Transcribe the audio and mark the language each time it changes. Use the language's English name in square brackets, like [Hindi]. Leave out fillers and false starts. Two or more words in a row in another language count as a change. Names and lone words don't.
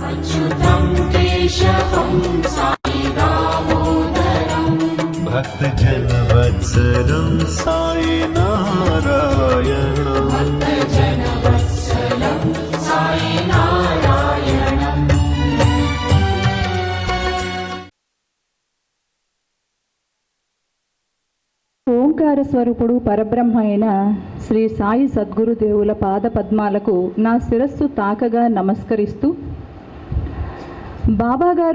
[Sanskrit] अच्युतं केशवं साई दामोदरं भक्तजनवत्सलं साई नारायणं भक्तजनवत्सलं साई नारायणं। [Telugu] ఓంకార స్వరూపుడు పరబ్రహ్మ అయిన శ్రీ సాయి సద్గురుదేవుల పాద పద్మాలకు నా శిరస్సు తాకగా నమస్కరిస్తూ, బాబాగారు